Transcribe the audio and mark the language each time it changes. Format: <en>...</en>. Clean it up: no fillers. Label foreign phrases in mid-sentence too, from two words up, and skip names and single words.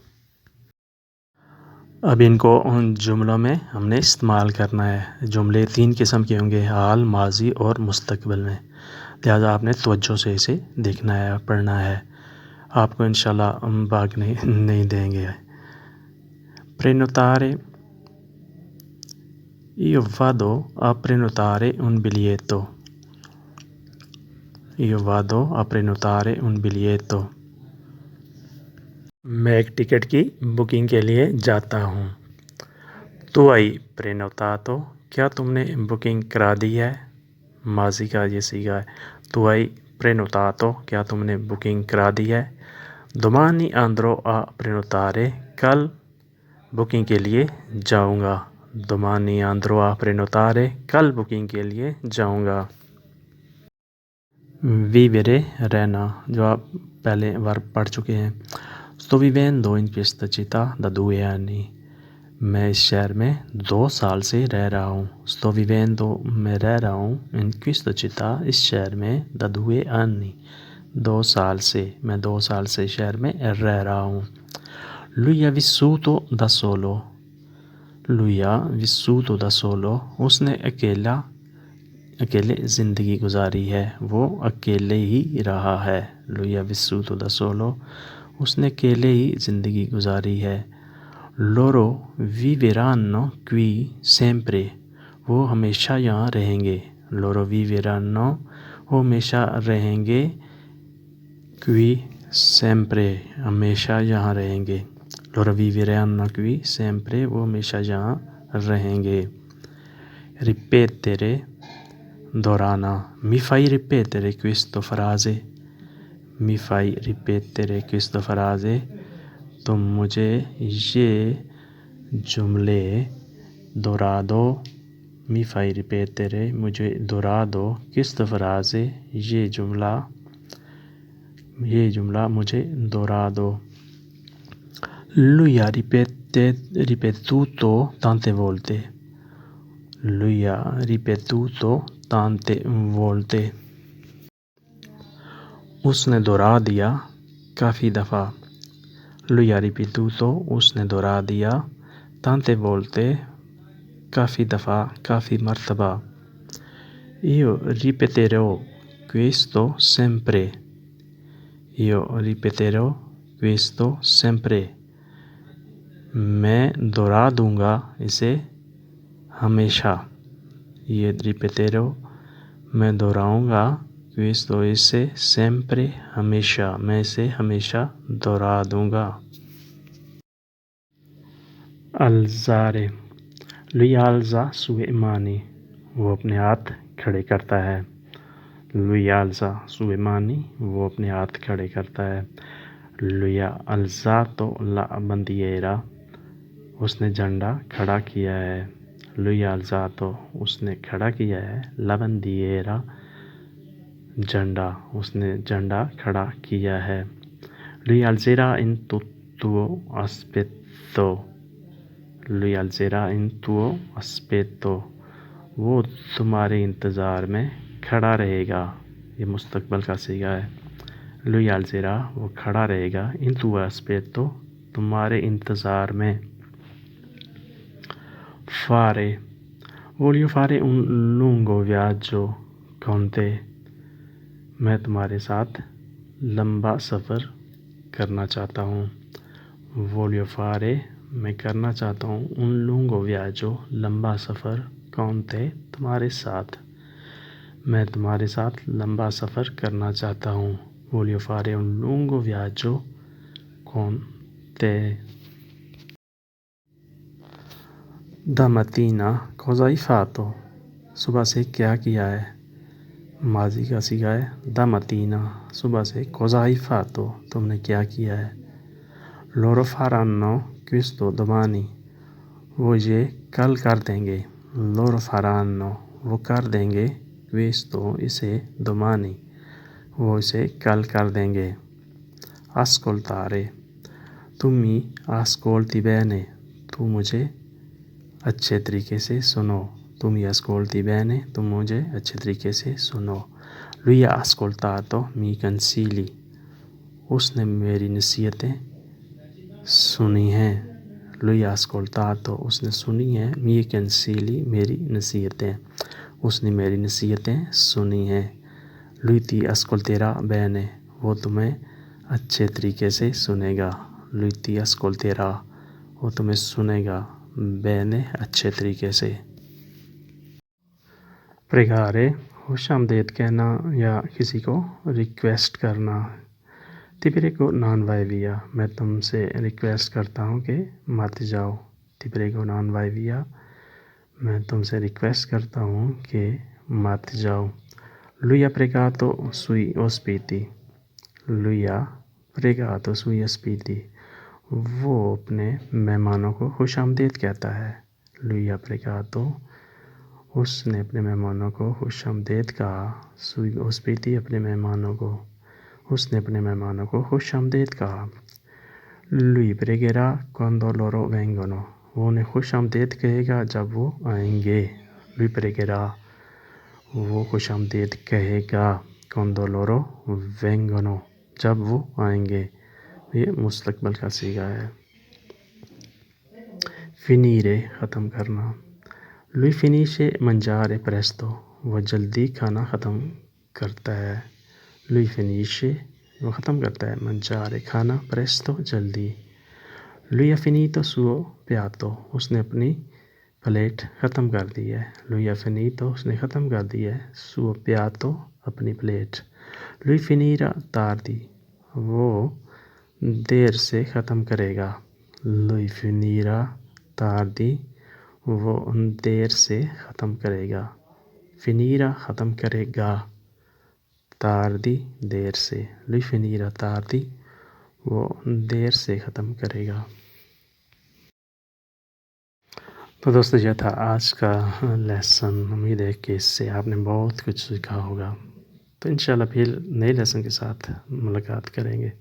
<ur>اب ان کو ان جملوں میں ہم نے استعمال کرنا ہے۔ جملے تین قسم کے ہوں گے، حال، ماضی اور مستقبل میں، لہٰذا آپ نے توجہ سے اسے دیکھنا ہے، پڑھنا ہے۔ آپ کو انشاءاللہ بھاگنے نہیں دیں گے۔</ur> <it>پرینوتارے Io vado a prenotare un biglietto. Io vado a prenotare un biglietto.</it> <ur>میں ایک ٹکٹ کی بکنگ کے لیے جاتا ہوں۔ تو</ur> <it>hai prenotato،</it> <ur>کیا تم نے بکنگ کرا دی ہے؟ ماضی کا یہ صیغہ ہے۔ تو</ur> <it>hai prenotato،</it> <ur>کیا تم نے بکنگ کرا دی ہے؟</ur> <it>Domani andrò a prenotare،</it> <ur>کل بکنگ کے لیے جاؤں گا۔</ur> <it>Domani andrò a prenotare،</it> <ur>کل بکنگ کے لیے جاؤں گا۔ Vivere رہنا، جو آپ پہلے ورب پڑھ چکے ہیں۔</ur> <it>Sto vivendo in questa città da 2 anni،</it> <ur>میں اس شہر میں 2 سال سے رہ رہا ہوں۔</ur> <it>Sto vivendo،</it> <ur>میں رہ رہا ہوں،</ur> <it>in questa città،</it> <ur>اس شہر میں</ur> <it>da 2 anni،</it> <ur>2 سال سے، میں 2 سال سے شہر میں رہ رہا ہوں۔</ur> <it>Lui ha vissuto da solo، lui ha vissuto da solo،</it> <ur>اس نے اکیلے زندگی گزاری ہے، وہ اکیلے ہی رہا ہے۔</ur> <it>Lui ha vissuto da solo،</it> <ur>اس نے اکیلے ہی زندگی گزاری ہے۔</ur> <it>Loro viveranno qui sempre،</it> <ur>وہ ہمیشہ یہاں رہیں گے۔</ur> <it>Loro viveranno،</it> <ur>وہ ہمیشہ رہیں گے۔</ur> <it>Qui sempre،</it> <ur>ہمیشہ یہاں رہیں گے۔ Loro viveranno qui sempre، وہ ہمیشہ یہاں رہیں گے۔ Ripetere دہرانا۔</ur> <it>Mi fai ripetere questa frase، mi fai ripetere questa frase،</it> <ur>تم مجھے یہ جملے دہرا دو۔</ur> <it>Mi fai ripetere،</it> <ur>مجھے دہرا دو۔</ur> <it>questa frase،</it> <ur>یہ جملہ مجھے دہرا دو۔</ur> <it>Lui ha ripetuto tante volte، lui ha ripetuto tante volte،</it> <ur>اس نے دہرا دیا کافی دفعہ۔</ur> <it>Lui ha ripetuto،</it> <ur>اس نے دہرا دیا</ur> <it>tante volte،</it> <ur>کافی دفعہ، کافی مرتبہ۔</ur> <it>Io ripeterò questo sempre، Io ripeterò questo sempre،</it> <ur>میں دہرا دوں گا اسے ہمیشہ۔</ur> <it>Io ripeterò،</it> <ur>میں دہراؤں گا questo، اسے sempre، ہمیشہ، میں اسے ہمیشہ دہرا دوں گا۔</ur> <it>alzare، lui alza sue mani،</it> <ur>وہ اپنے ہاتھ کھڑے کرتا ہے۔</ur> <it>Lui alza sue mani،</it> <ur>وہ اپنے ہاتھ کھڑے کرتا ہے۔</ur> <it>Lui ha alzato la bandiera،</it> <ur>اس نے جھنڈا کھڑا کیا ہے۔</ur> <it>lui ha alzato,</it> <ur>اس نے کھڑا کیا ہے.</ur> <it>La bandiera,</it> <ur>جھنڈا, اس نے جھنڈا کھڑا کیا ہے.</ur> <it>Lui alzerà in tuo aspetto. Lui alzerà in tuo aspetto.</it> <ur>وہ تمہارے انتظار میں کھڑا رہے گا. یہ مستقبل کا صیغہ ہے.</ur> <it>Lui alzerà,</it> <ur>وہ کھڑا رہے گا.</ur> <it>In tuo aspetto,</it> <ur>تمہارے انتظار میں.</ur> <it>Fare. Voglio fare un lungo viaggio con te.</it> <ur>میں تمہارے ساتھ لمبا سفر کرنا چاہتا ہوں.</ur> <it>Voglio fare,</it> <ur>میں کرنا چاہتا ہوں.</ur> <it>Un lungo viaggio,</it> <ur>لمبا سفر.</ur> <it>Con te,</it> <ur>تمہارے ساتھ. میں تمہارے ساتھ لمبا سفر کرنا چاہتا ہوں.</ur> <it>Voglio fare un lungo viaggio con te. Domattina cosa hai fatto?</it> <ur>صبح سے کیا کیا ہے؟ ماضی کا صیغہ ہے. Domattina, صبح سے.</ur> <it>Cosa hai fatto,</it> <ur>تم نے کیا کیا ہے؟</ur> <it>Loro faranno questo domani.</it> <ur>وہ یہ کل کر دیں گے.</ur> <it>Loro faranno,</it> <ur>وہ کر دیں گے. Questo, اسے. Domani, وہ اسے کل کر دیں گے.</ur> <it>Ascoltare. Tu mi ascolti bene.</it> <ur>تو مجھے اچھے طریقے سے سنو.</ur> <it>Tu mi ascolti bene.</it> <ur>تم مجھے اچھے طریقے سے سنو.</ur> <it>Lui ha ascoltato miei consigli.</it> <ur>اس نے میری نصیحتیں سنی ہیں.</ur> <it>Lui ha ascoltato,</it> <ur>اس نے سنی ہیں.</ur> <it>miei consigli,</it> <ur>میری نصیحتیں. اس نے میری نصیحتیں سنی ہیں.</ur> <it>Lui ti ascolterà bene.</it> <ur>وہ تمہیں اچھے طریقے سے سنے گا.</ur> <it>Lui ti ascolterà,</it> <ur>وہ تمہیں سنے گا. Bene, اچھے طریقے سے. Pregare, خوش آمدید کہنا یا کسی کو ریکویسٹ کرنا.</ur> <it>Ti prego non vai via.</it> <ur>میں تم سے ریکویسٹ کرتا ہوں کہ مت جاؤ.</ur> <it>Ti prego non vai via.</it> <ur>میں تم سے ریکویسٹ کرتا ہوں کہ مت جاؤ.</ur> <it>Lui ha pregato sui ospiti. Lui ha pregato sui ospiti.</it> <ur>وہ اپنے مہمانوں کو خوش آمدید کہتا ہے.</ur> <it>Lui ha pregato,</it> <ur>اس نے اپنے مہمانوں کو خوش آمدید کہا.</ur> <it>Sui ospiti,</it> <ur>اپنے مہمانوں کو. اس نے اپنے مہمانوں کو خوش آمدید کہا.</ur> <it>Lui pregherà quando loro vengono.</it> <ur>وہ انہیں خوش آمدید کہے گا جب وہ آئیں گے.</ur> <it>Lui pregherà,</it> <ur>وہ خوش آمدید کہے گا.</ur> <it>Quando loro vengono,</it> <ur>جب وہ آئیں گے. یہ مستقبل کا صیغہ ہے. Finire, ختم کرنا.</ur> <it>Lui finisce mangiare presto.</it> <ur>وہ جلدی کھانا ختم کرتا ہے.</ur> <it>Lui finisce,</it> <ur>وہ ختم کرتا ہے. Mangiare, کھانا. Presto, جلدی.</ur> <it>Lui ha finito suo piatto.</it> <ur>اس نے اپنی پلیٹ ختم کر دی ہے.</ur> <it>Lui ha finito,</it> <ur>اس نے ختم کر دی ہے.</ur> <it>Suo piatto,</it> <ur>اپنی پلیٹ.</ur> <it>Lui finirà tardi.</it> <ur>وہ دیر سے ختم کرے گا.</ur> <it>Lui finirà tardi.</it> <ur>وہ دیر سے ختم کرے گا. Finirà, ختم کرے گا. Tardi, دیر سے.</ur> <it>Lui finirà tardi.</it> <ur>وہ دیر سے ختم کرے گا. تو دوستو یہ تھا آج کا لیسن. امید ہے کہ اس سے آپ نے بہت کچھ سیکھا ہوگا. تو انشاءاللہ پھر نئے لیسن کے ساتھ ملاقات کریں گے.</ur>